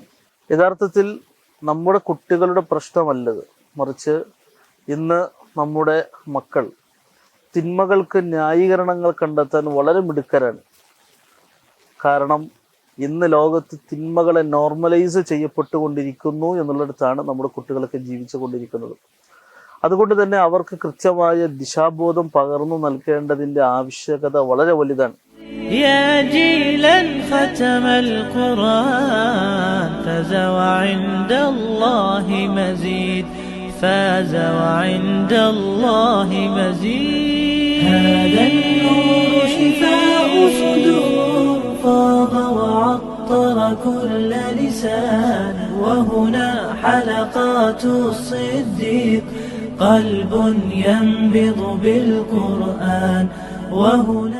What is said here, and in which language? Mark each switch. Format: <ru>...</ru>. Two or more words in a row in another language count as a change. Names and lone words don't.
<ml>യഥാർത്ഥത്തിൽ നമ്മുടെ കുട്ടികളുടെ പ്രശ്നമല്ലത്, മറിച്ച് ഇന്ന് നമ്മുടെ മക്കൾ തിന്മകൾക്ക് ന്യായീകരണങ്ങൾ കണ്ടെത്താൻ വളരെ മിടുക്കരാണ്. കാരണം ഇന്ന് ലോകത്ത് തിന്മകളെ നോർമലൈസ് ചെയ്യപ്പെട്ടുകൊണ്ടിരിക്കുന്നു എന്നുള്ളിടത്താണ് നമ്മുടെ കുട്ടികളൊക്കെ ജീവിച്ചു കൊണ്ടിരിക്കുന്നത്. അതുകൊണ്ട് തന്നെ അവർക്ക് കൃത്യമായ ദിശാബോധം പകർന്നു നൽകേണ്ടതിന്റെ ആവശ്യകത വളരെ വലുതാണ്.</ml> <ar>يا جيلا ختم القرآن فاز وعند الله مزيد فاز وعند الله مزيد هذا النور شفاء صدور فاض وعطر كل لسان وهنا حلقات الصديق قلب ينبض بالقرآن وهنا</ar>